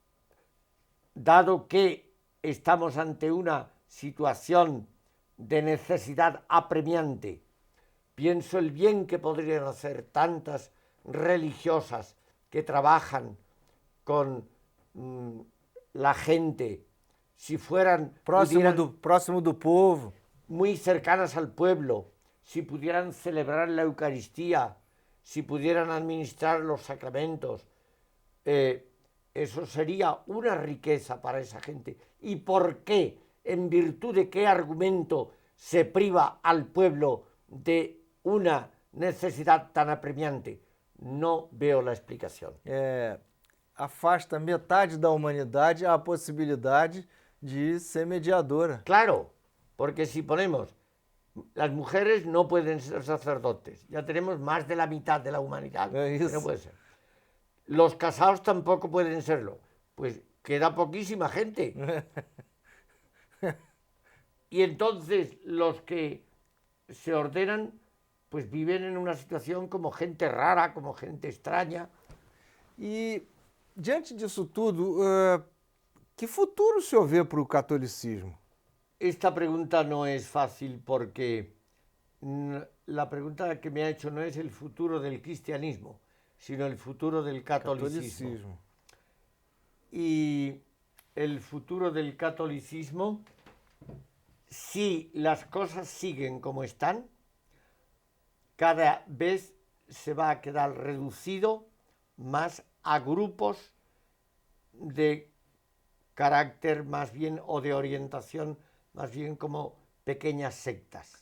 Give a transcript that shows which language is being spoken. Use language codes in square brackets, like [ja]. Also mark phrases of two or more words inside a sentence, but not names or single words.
[es] dado que estamos ante una situación de necesidad apremiante, pienso el bien que podrían hacer tantas religiosas que trabajan con la gente, si fueran [pt] Próximo do povo. [es] muy cercanas al pueblo, si pudieran celebrar la Eucaristía, si pudieran administrar los sacramentos, eso sería una riqueza para esa gente. ¿Y por qué? ¿En virtud de qué argumento se priva al pueblo de una necesidad tan apremiante? No veo la explicación. [pt] Afasta metade da humanidade a possibilidade de ser mediadora. [es] Claro, porque si ponemos, las mujeres no pueden ser sacerdotes, ya tenemos más de la mitad de la humanidad, que no puede ser. Los casados tampoco pueden serlo, pues queda poquísima gente. Y entonces los que se ordenan, pues viven en una situación como gente rara, como gente extraña. [pt] E, diante disso tudo, que futuro o senhor vê para o catolicismo? [es] Esta pregunta no es fácil porque la pregunta que me ha hecho no es el futuro del cristianismo, sino el futuro del catolicismo. Y el futuro del catolicismo, si las cosas siguen como están, cada vez se va a quedar reducido más a grupos de carácter más bien o de orientación más bien como pequeñas sectas.